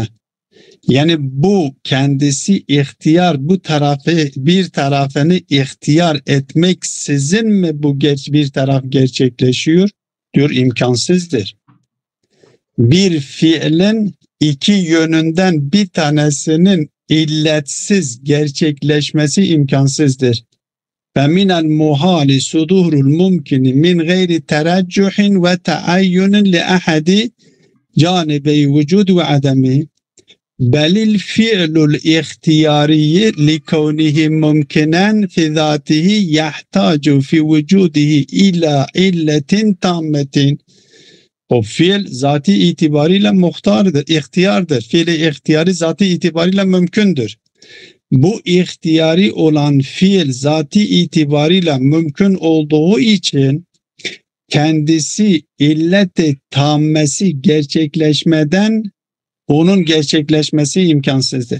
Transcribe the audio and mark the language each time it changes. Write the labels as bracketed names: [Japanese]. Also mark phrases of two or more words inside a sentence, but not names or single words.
[Turkish] Yani bu kendisi ihtiyar, bu tarafı bir tarafını ihtiyar etmeksizin mi bu bir taraf gerçekleşiyor? Diyor imkansızdır. Bir fiilin iki yönünden bir tanesinin illetsiz gerçekleşmesi imkansızdır. [Arabic] فَمِنَ الْمُحَالِ صُدُورُ الْمُمْكِنِ مِنْ غَيْرِ تَرَجُّحٍ وَتَعَيُّنٍ لِأَحَدِ جَانِبَيْ وُجُودِ وَعَدَمِهِ بَلِ الْفِعْلُ الْاِخْتِيَارِيِّ لِكَوْنِهِ مُمْكِنًا فِي ذَاتِهِ يَحْتَاجُ فِي وُجُودِهِ إِلَى إِلَّةٍ تَامَّةٍ. [Turkish] O fiil zati itibariyle muhtardır, ihtiyardır. Fiili ihtiyari zati itibariyle mümkündür. Bu ihtiyari olan fiil zati itibariyle mümkün olduğu için kendisi illet-i tammesi gerçekleşmeden onun gerçekleşmesi imkansızdır.